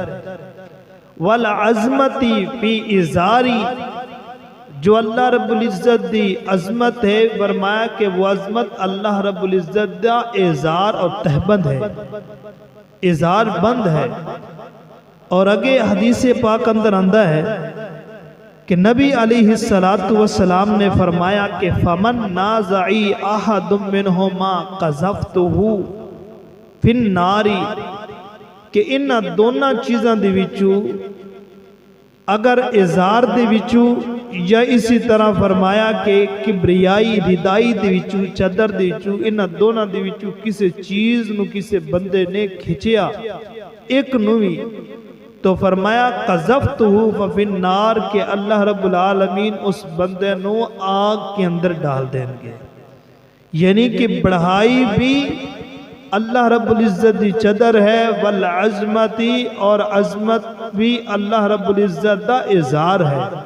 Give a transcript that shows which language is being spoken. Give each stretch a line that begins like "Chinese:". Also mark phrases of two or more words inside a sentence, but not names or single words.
Arabic: والعظمتی فی ازاری،
Punjabi: جو اللہ رب العزت دی عظمت ہے، فرمایا کہ وہ عظمت اللہ رب العزت دا ازار اور تہبند ہے، ازار بند ہے۔ اور اگے حدیث پاک اندر آندہ ہے کہ نبی علیہ السلام نے فرمایا کہ
Arabic: فَمَن نَازَعِي أَحَدٌ مِّنْهُمَا قَذَفْتُهُ فِي النَّارِ،
Punjabi: کہ انہاں دونوں چیزاں دے وچوں، اگر ازار دے وچوں یا اسی طرح فرمایا کہ کبریائی ردائی دے وچوں، چادر دے وچوں، انہاں دونوں دے وچوں کسی چیز نو کسی بندے نے کھچیا، ایک نو بھی، تو فرمایا
Arabic: قذفتہ فی النار،
Punjabi: کہ اللہ رب العالمین اس بندے نو آگ کے اندر ڈال دیں گے۔ یعنی کہ بڑھائی بھی اللہ رب العزت دی چادر ہے، والعظمتی، اور عظمت بھی اللہ رب العزت دا ازار ہے۔